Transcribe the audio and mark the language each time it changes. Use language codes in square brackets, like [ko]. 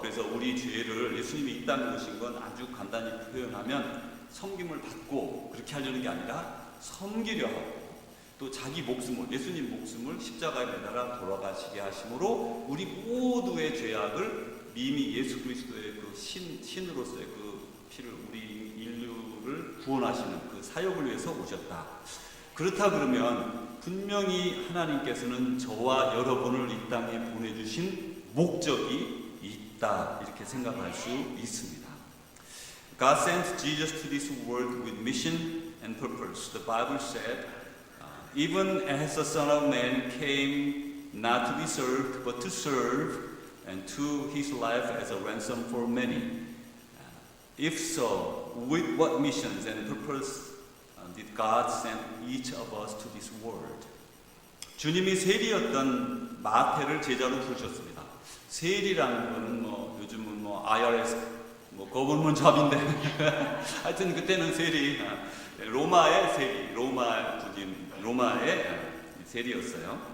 [ko] 그래서 우리 죄를 예수님이 이 땅에 오신 건 아주 간단히 표현하면 섬김을 받고 그렇게 하려는 게 아니라 섬기려 하고 또 자기 목숨을 예수님 목숨을 십자가에 매달아 돌아가시게 하심으로 우리 모두의 죄악을 이미 예수 그리스도의 그 신으로서의 그 피를 우리 인류를 구원하시는 그 사역을 위해서 오셨다. 그렇다 그러면 분명히 하나님께서는 저와 여러분을 이 땅에 보내주신 목적이 있다 이렇게 생각할 수 있습니다. [en] God sent Jesus to this world with mission and purpose. The Bible said, even as the Son of Man came not to be served, but to serve, and to his life as a ransom for many. If so, with what missions and purpose did God send each of us to this world? [ko] 주님이 세리였던 마태를 제자로 부르셨습니다. 세리라는 거는 요즘은 IRS 뭐 거북은 잡인데 하여튼 그때는 세리, 로마의 세리, 로마의 세리였어요.